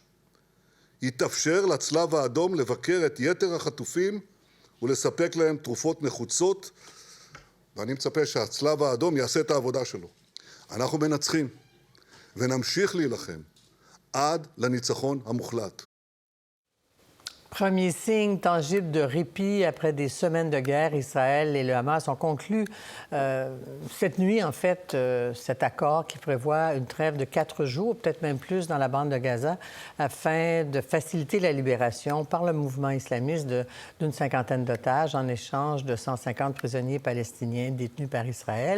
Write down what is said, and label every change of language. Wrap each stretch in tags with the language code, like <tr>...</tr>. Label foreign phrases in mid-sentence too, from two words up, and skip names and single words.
<he>יתאפשר לצלב האדום לבקר את יתר החטופים ולספק להם תרופות נחוצות, ואני מצפה שהצלב האדום יעשה את העבודה שלו. אנחנו מנצחים ונמשיך להילחם עד לניצחון המוחלט.</he> <fr>Premier signe tangible de répit après des semaines de guerre, Israël et le Hamas ont conclu cette nuit, en fait, cet accord qui prévoit une trêve de 4 jours, peut-être même plus, dans la bande de Gaza, afin de faciliter la libération par le mouvement islamiste d'une cinquantaine d'otages en échange de 150 prisonniers palestiniens détenus par Israël.</fr>